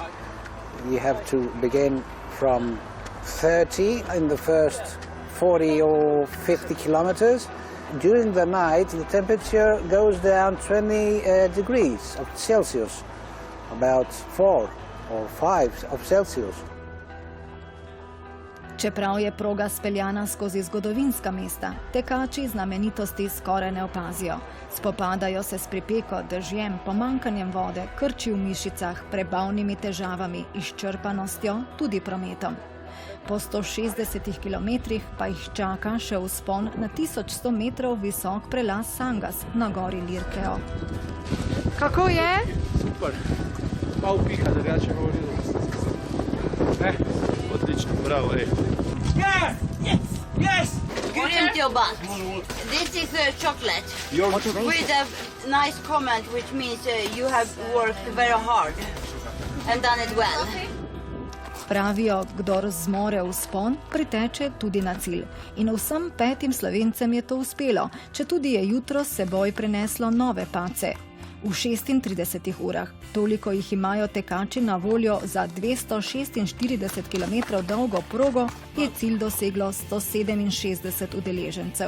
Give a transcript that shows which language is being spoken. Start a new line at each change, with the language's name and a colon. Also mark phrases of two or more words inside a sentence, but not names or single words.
English: You have to begin from 30 in the first 40 or 50 kilometers. During the night the temperature goes down 20 degrees of Celsius, about 4 or 5 of Celsius.
Slovenian: Čeprav je proga speljana skozi zgodovinska mesta, tekači znamenitosti skoraj ne opazijo. Spopadajo se s pripeko, dežjem, pomanjkanjem vode, krči v mišicah, prebavnimi težavami, izčrpanostjo, tudi prometom. Po 160 kilometrih pa jih čaka še vzpon na 1100 metrov visok prelaz Sangas na gori Lirkeo. Kako je? Super. Malo piha, drugače govori. Odlično, bravo,
English: Yes! Couldn't you but? This is chocolate. With a nice comment, which means you have worked very hard and done it well.
Slovenian: Pravijo, kdor zmore vzpon, priteče tudi na cilj. In vsem 5 Slovencem je to uspelo, četudi je jutro s seboj prineslo nove pace. V 36 urah. Toliko jih imajo tekači na voljo za 246 km dolgo progo, je cilj doseglo 167 udeležencev.